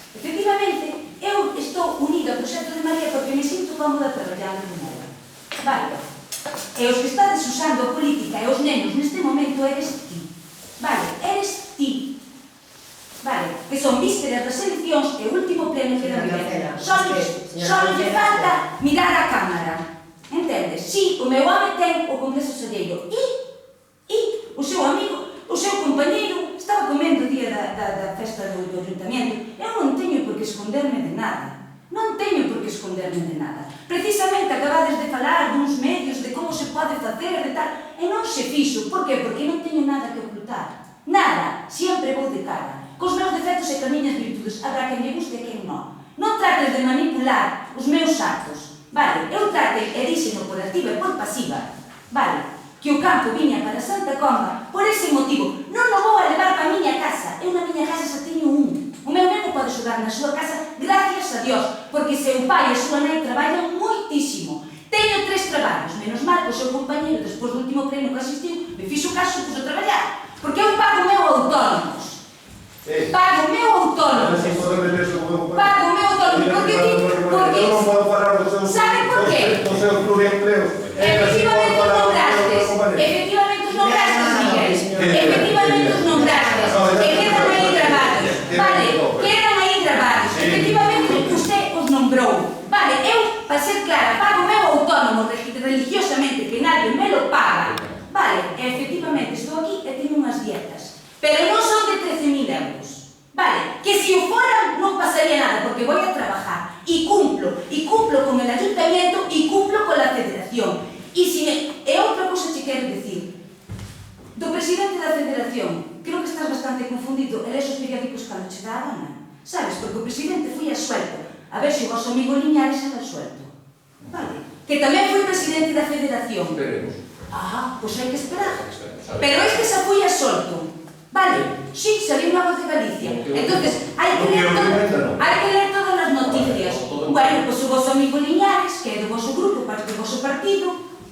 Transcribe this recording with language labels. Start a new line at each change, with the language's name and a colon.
Galician: Efectivamente, eu estou unida ao proxecto de María porque me sinto cómoda traballando con ela. Vale. E os que estades usando a política e os nenos neste momento eres ti. Vale, eres ti. Vale, que son vísperas das eleccións e o último pleno que da Miguel. Só lle falta mirar a cámara. Entendes? Si, o meu home ten o Congreso Salleiro e o seu amigo, o seu compañeiro estaba comendo o día da festa do Ayuntamento. Eu non teño por que esconderme de nada. Non teño por que esconderme de nada. Precisamente acabades de falar duns medios de como se pode facer e tal, e non se fixo. Por que? Porque non teño nada que ocultar. Nada. Sempre vou de cara. Cos meus defectos e camiñas virtudes. Habrá quen me guste e quen non. Non trates de manipular os meus actos. Vale, eu tratei e díxeno por activa e por pasiva. Vale, que o campo viña para Santa Comba por ese motivo. Non o vou a levar para a miña casa. Eu na miña casa xa teño un. O meu neno pode xogar na súa casa, gracias a Dios, porque seu pai e súa nai traballan moitísimo. Teño 3 traballos, menos mal que o seu compañeiro, despois do último pleno que asistiu, me fixo caso e puxo a traballar. Porque eu pago o meu autónomos. Pago o meu autónomos. Pago o meu autónomos. Porque eu non podo parar do seu... Sabe por qué? Do seu pluriempleo. Efectivamente os nombrastes. Efectivamente os nombrastes, Miguel. Efectivamente os nombrastes. E quedan aí grabados. Vale, quedan aí grabados. Efectivamente usted os nombrou. Vale, eu, para ser clara, pago o meu autónomo religiosamente,
Spanish: que nadie me lo paga.
Galician: Vale, efectivamente estou aquí e teño unhas dietas. Pero non son de 13.000 euros. Vale, que se o foran non pasaría nada, porque
Spanish: voy a trabajar. Y cumplo con el ayuntamiento y cumplo con la federación.
Galician: E outra cosa che quero dicir. Do presidente da federación, creo que estás bastante confundido. Eles os periódicos cando che dá a gana. Sabes, porque o presidente foi asuelto. A ver se o vosso amigo Liñares era asuelto. Vale, que tamén foi presidente da federación. Veremos. Pois hai que esperar. Pero este xa foi asolto. Vale, sí, salió unha voz de Galicia. Entonces, hai que ler todas as noticias. Bueno, pois o vosso amigo Liñares, que é do vosso grupo, parte do voso partido.